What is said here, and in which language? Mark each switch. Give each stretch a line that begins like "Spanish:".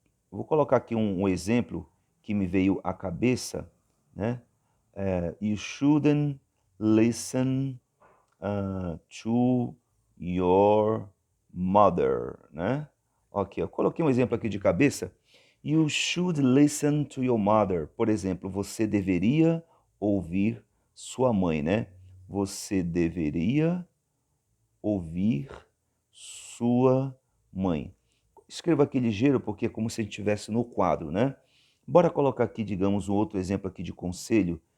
Portuguese: Vou colocar aqui um exemplo que me veio à cabeça, né?
English: You shouldn't listen to your mother, né?
Portuguese: Ok, eu coloquei um exemplo aqui de cabeça.
English: You should listen to your mother.
Portuguese: Por exemplo, você deveria ouvir sua mãe, né? Você deveria ouvir sua mãe. Escreva aqui ligeiro, porque é como se a gente estivesse no quadro, né? Bora colocar aqui, digamos, um outro exemplo aqui de conselho.